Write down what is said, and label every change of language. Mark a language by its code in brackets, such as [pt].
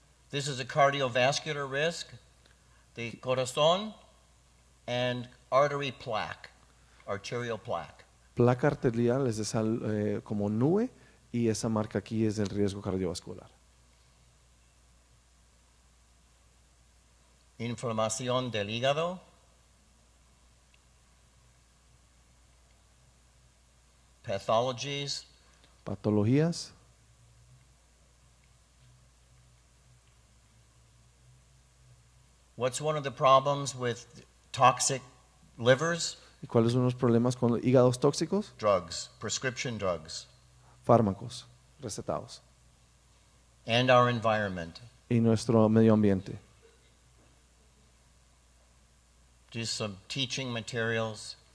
[en] This is a cardiovascular risk, the corazón, and artery plaque, arterial plaque. [es] Placa arterial es esa como nube y esa marca aquí es el riesgo cardiovascular. Inflamación del hígado. [en] Pathologies. [es] Patologías. [en] What's one of the problems with toxic livers? [es] ¿Y cuáles son los problemas con los hígados tóxicos? [en] Drugs, prescription drugs, [es] Fármacos recetados. [en] and our environment. [es] Y nuestro medio ambiente. [en] Just some teaching materials.